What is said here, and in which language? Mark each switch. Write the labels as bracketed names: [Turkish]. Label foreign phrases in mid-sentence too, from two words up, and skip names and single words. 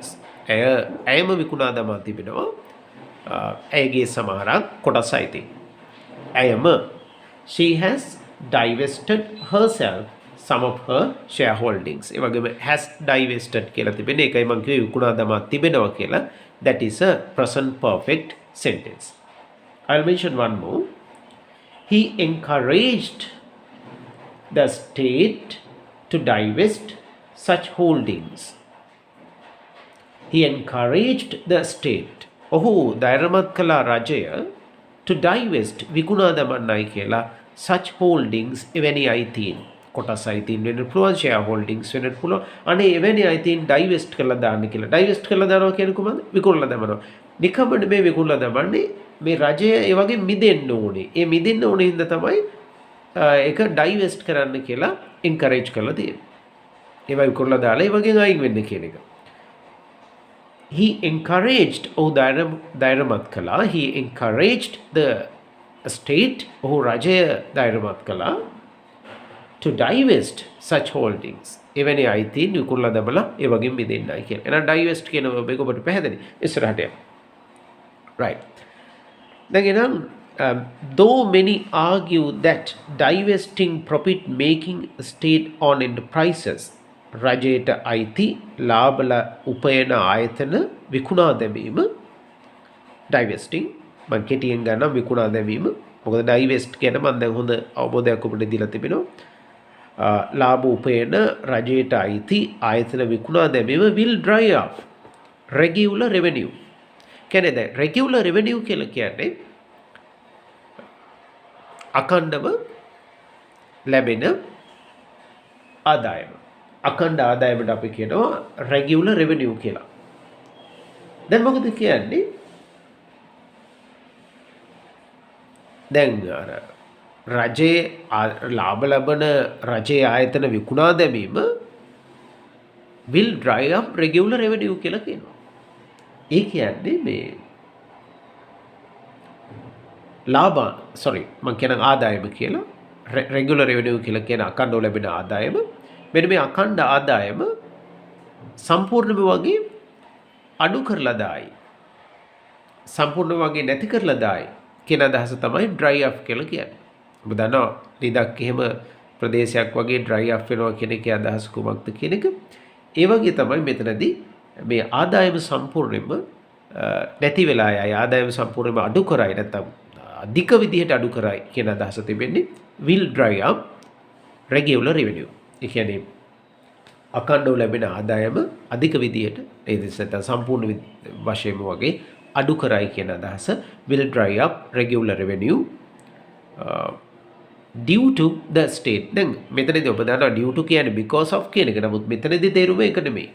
[Sinhala] ඇයම විකුණා දමා තිබෙනවා ඇයගේ සමහරක් කොටස් අයිතීන්. [English] ඇයම she has divested herself some of her shareholdings. [Sinhala] ඒ වගේම [English] has divested [Sinhala] කියලා තිබෙන එකයි මම කිව්වේ විකුණා දමා තිබෙනවා කියලා. [English] That is a present perfect sentence. I'll mention one more. He encouraged the state to divest such holdings. He encouraged the state. [Sinhala] ඔහු ධෛර්යමත් කළ රජය [English] to divest [Sinhala] විකුණා දමන්නයි කියලා [English] such holdings [Sinhala] එවැනි අයිතීන් කොටස් අයිතීන් වෙන්න පුළුවන් [English] share holdings [Sinhala] වෙන්න පුළුවන් අනේ එවැනි අයිතීන් divest කරලා දාන්න කියලා. divest කරලා දානවා කියන්නේ කොහොමද? විකුණලා දමනවා. නිකම්ම මේ විකුණලා දමන්නේ මේ රජය ඒ වගේ මිදෙන්න ඕනේ. ඒ මිදෙන්න ඕනේ හින්දා තමයි ඒක divest කරන්න කියලා encourage කරලා තියෙන්නේ. ඒවා විකුණලා දාලා ඒ වගේ අයින් වෙන්න කියන එක. [English] He encouraged [Sinhala] ධෛර්යමත් කළා. [English] He encouraged the state [Sinhala] ඔහු රජය ධෛර්යමත් කළා [English] to divest such holdings. [Sinhala] එවැනි අයිතීන් විකුණලා දමලා ඒ වගේ මිදෙන්නයි කියලා. එහෙනම් divest කියන verb එක ඔබට පැහැදිලි. ඉස්සරහට යමු. right. දැන් [English] though many argue that divesting profit making state on enterprises [Sinhala] රජයට අයිති ලාභල උපයන ආයතන විකුණා දැමීම divesting මම කෙටියෙන් ගන්නම් විකුණා දැමීම. මොකද divest කියන මම දැන් හොඳ අවබෝධයක් ඔබට දීලා තිබෙනවා. ලාභ උපයන රජයට අයිති ආයතන විකුණා දැමීම [English] will dry up regular revenue. [Sinhala] කියන්නේ දැන් [English] regular revenue [Sinhala] කියලා කියන්නේ අඛණ්ඩව ලැබෙන ආදායම. අඛණ්ඩ ආදායමට අපි කියනවා [English] regular revenue [Sinhala] කියලා. දැන් මොකද කියන්නේ? දැන් අර රජයේ ලාභ ලබන රජයේ ආයතන විකුණා දැමීම [English] will dry up regular revenue [Sinhala] කියලා කියනවා. ඒ කියන්නේ මේ මම කියන ආදායම කියලා [English] regular revenue [Sinhala] කියලා කියන අඛණ්ඩව ලැබෙන ආදායම. මෙන්න මේ අඛණ්ඩ ආදායම සම්පූර්ණම වගේ අඩු කරලා දායි. සම්පූර්ණ වගේ නැති කරලා දායි කියන අදහස තමයි [English] dry up [Sinhala] කියලා කියන්නේ. ඔබ දන්නවා නිදක් එහෙම ප්‍රදේශයක් වගේ [English] dry up [Sinhala] වෙනවා කියන එකේ අදහස කුමක්ද කියන එක. ඒ වගේ තමයි මෙතනදී මේ ආදායම සම්පූර්ණයෙන්ම නැති වෙලා යයි. ආදායම සම්පූර්ණයෙන්ම අඩු කරයි නැත්නම් අධික විදිහට අඩු කරයි කියන අදහස තිබෙන්නේ [English] will dry up regular revenue. [Sinhala] ඒ කියන්නේ අඛණ්ඩව ලැබෙන ආදායම අධික විදිහට ඒ දෙසට සම්පූර්ණ වශයෙන්ම වගේ අඩු කරයි කියන අදහස [English] will dry up regular revenue due to the state. [Sinhala] දැන් මෙතනදී ඔබ දන්නවා [English] due to [Sinhala] කියන්නේ [English] because of [Sinhala] කියන එක. නමුත් මෙතනදී තේරුම ඒක නෙමෙයි.